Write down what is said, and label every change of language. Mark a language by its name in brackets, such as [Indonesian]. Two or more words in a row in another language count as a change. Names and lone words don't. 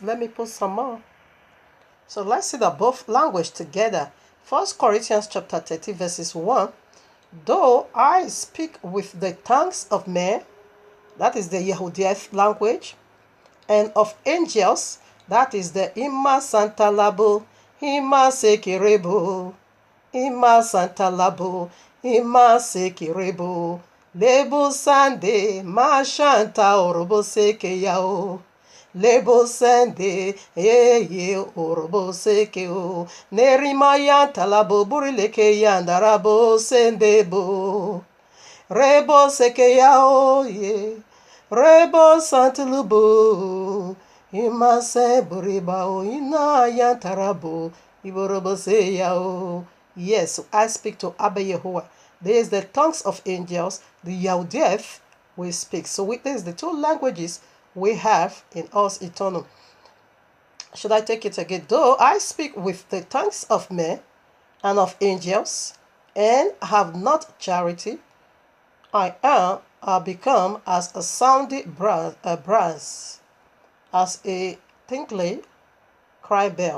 [English] Let me put some more. So let's see the both language together. 1 Corinthians chapter 30 verses 1. Though I speak with the tongues of men, that is the YAHUAH'S language, and of angels, that is the Ima Santa Labo, Ima Sekirebo, Ima Santa Labo, Ima Sekirebo, Lebo Sande, Ma Shanta Orobo Seke Yao. Lebo sende ye orobo sekeo nerima yanta labo burileke yandarabo sendebo rebo sekeyao ye rebo santelubo imase buribao ina yantarabo iborobo seyao. Yes, I speak to Abba Yahuwah. There is the tongues of angels, the YAHUAH'S we speak. So this is the two languages we have in us eternal. Should I take it again? Though I speak with the tongues of men and of angels, and have not charity, I become as a sounding brass, as a tinkling cry bell.